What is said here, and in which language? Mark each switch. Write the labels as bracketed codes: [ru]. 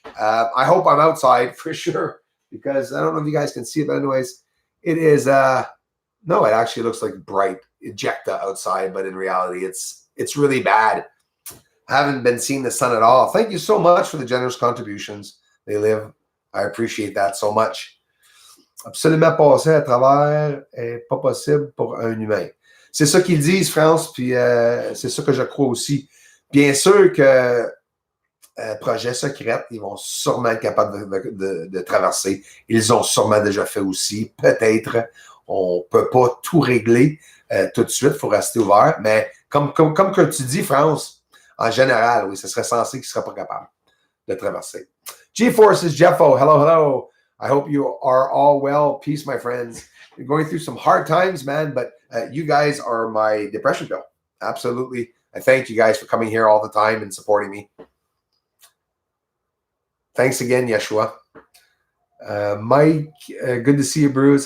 [en] I hope I'm outside for sure because I don't know if you guys can see it, but anyways, it is, no, it actually looks like bright ejecta outside, but in reality, it's really bad. I haven't been seeing the sun at all. Thank you so much for the generous contributions. They Live. I appreciate that so much. [fr] Absolument passer à travers est pas possible pour un humain. C'est ça qu'ils disent, France, puis c'est ça que je crois aussi. Bien sûr que projet secret, ils vont sûrement être capables de traverser. Ils ont sûrement déjà fait aussi. Peut-être, on ne peut pas tout régler tout de suite, il faut rester ouvert. Mais comme que tu dis, France, en général, oui, ce serait censé qu'ils ne seraient pas capables de traverser. [en] G-Forces, Jeffo, hello. I hope you are all well. Peace, my friends. You're going through some hard times, man, but you guys are my depression pill. Absolutely. I thank you guys for coming here all the time and supporting me. Thanks again, Yeshua. Mike, good to see you, Bruce.